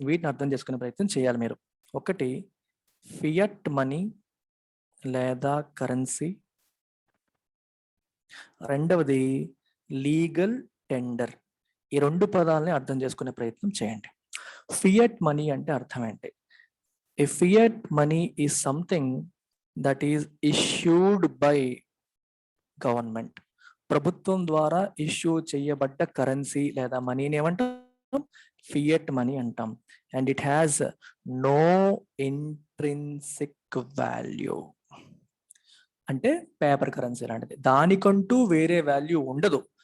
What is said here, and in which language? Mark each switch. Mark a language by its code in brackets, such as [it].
[te] వీటిని అర్థం చేసుకునే ప్రయత్నం చేయాలి మీరు. ఒకటి ఫియట్ మనీ లేదా కరెన్సీ, రెండవది లీగల్ టెండర్. ఈ 2 పదాలని అర్థం చేసుకునే ప్రయత్నం చేయండి. ఫియట్ మనీ అంటే అర్థం ఏంటి? [en] A fiat money is something that is issued by government. [te] ప్రభుత్వం ద్వారా ఇష్యూ చేయబడ్డ కరెన్సీ లేదా మనీని ఏమంటాం? ఫియట్ మనీ అంటాం. [en] And it has no intrinsic value. [te] అంటే పేపర్ కరెన్సీ లాంటిది, దానికంటూ వేరే వాల్యూ ఉండదు.